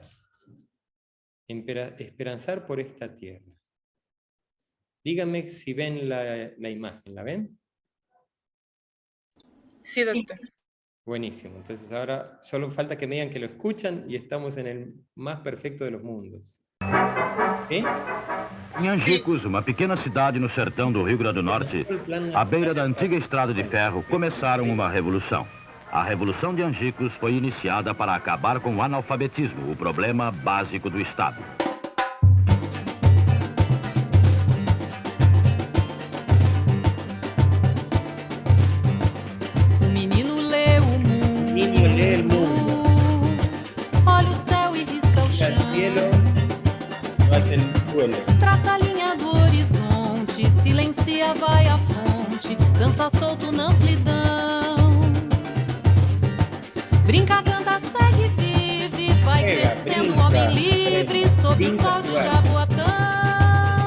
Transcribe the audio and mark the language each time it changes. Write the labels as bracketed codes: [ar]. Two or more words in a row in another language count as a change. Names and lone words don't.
[es] Esperanzar por esta tierra. Díganme si ven la imagen, ¿la ven? Sí, doctor. Buenísimo, entonces ahora solo falta que me digan que lo escuchan y estamos en el más perfecto de los mundos. ¿Sí? [pt] Em Angicos, uma pequena cidade no sertão do Rio Grande do Norte, à beira da antiga estrada de ferro, começaram uma revolução. A Revolução de Angicos foi iniciada para acabar com o analfabetismo, o problema básico do Estado. O menino lê o mundo. [es] Niño lee el mundo. [pt] Olha o céu e risca o [es] Al [pt] chão. [es] cielo, no hace el suelo. [pt] Traça a linha do horizonte, silencia, vai à fonte, dança solto na amplidão. Brinca, canta, segue, vive, vai Pega, crescendo, brinca, homem livre, sob o brinca, sol de vai. Jaboatão.